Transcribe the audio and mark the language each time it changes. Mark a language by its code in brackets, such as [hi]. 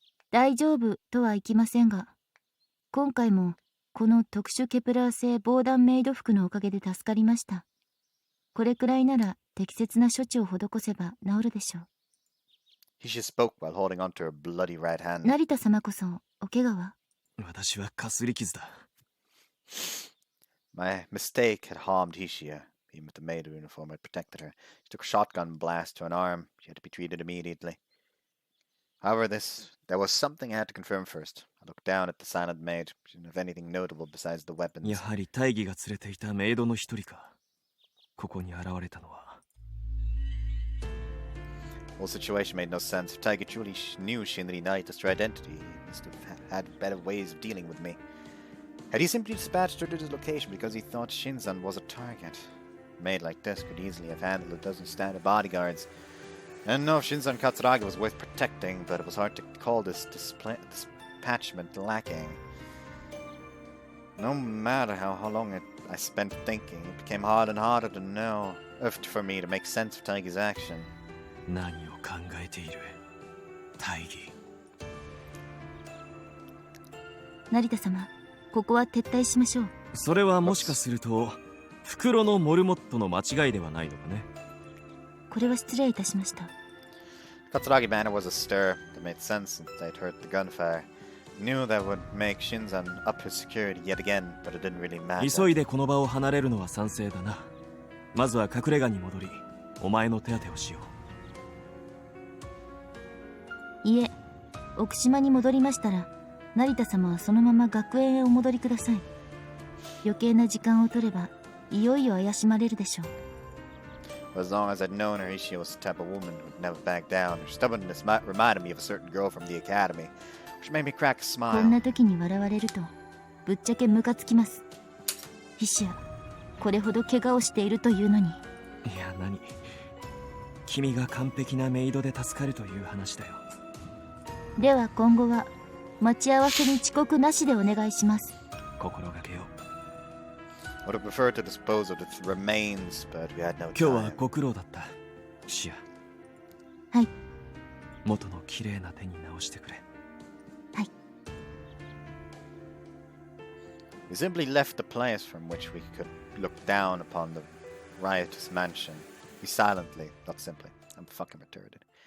[ja] 大丈夫とはいきませんが、今回もこの特殊ケプラー製防弾メイド服のおかげで助かりました。これくらいなら適切な処置を施せば治るでしょう。 [en] Hisha spoke while holding onto her bloody right hand. [ja] 成田様こそお怪我は？私はかすり傷だ。 [en] My mistake had harmed Hishia. Even with the maid uniform had protected her. She took a shotgun blast to an arm. She had to be treated immediately. However, there was something I had to confirm first. I looked down at the silent maid. She didn't have anything notable besides the weapons. [ja] やはり大義が連れていたメイドの一人か。ここに現れたのは。 [en] The whole situation made no sense. If Taiga truly knew Shinri Naita's true identity, he must have had better ways of dealing with me. Had he simply dispatched her to this location because he thought Shinzon was a target? A maid like this could easily have handled a dozen standard bodyguards. I didn't know if Shinzon Katsuragi was worth protecting, but it was hard to call this dispatchment lacking. No matter how long I spent thinking, it became harder and harder to know, for me to make sense of Taiga's action. [ja] 何を考えている大義。成田様、ここは撤退しましょう。それはもしかすると袋のモルモットの間違いではないのかね。これは失礼いたしました。 [en] Katsuragi Manor was astir. That made sense since they'd heard the gunfire. Knew that would make Shinzon up his security yet again, but it didn't really matter. [ja] 急いでこの場を離れるのは賛成だな。まずは隠れ家に戻り、お前の手当てをしよう。いえ、奥島に戻りましたら、成田様はそのまま学園へお戻りください。余計な時間を取れば、いよいよ怪しまれるでしょう。 [en] As long as I'd known her, Ishii was the type of woman who'd never back down. Her stubbornness reminded me of a certain girl from the academy, which made me crack a [ja] こん [en] smile. [ja] な時に笑われると、ぶっちゃけムカつきます。ヒシア、これほど怪我をしているというのに。いや何、君が完璧なメイドで助かるという話だよ。では今後は待ち合わせに遅刻なしでお願いします。心がけよう。 [en] I would have preferred to dispose of the remains, but we had no [ja] 今日は [en] time. [ja] ご苦労だった。シア。はい。元の綺麗な手に直してくれ。はい。 [en] We simply left the place from which we could look down upon the riotous mansion. We silently, not simply. I'm fucking retarded.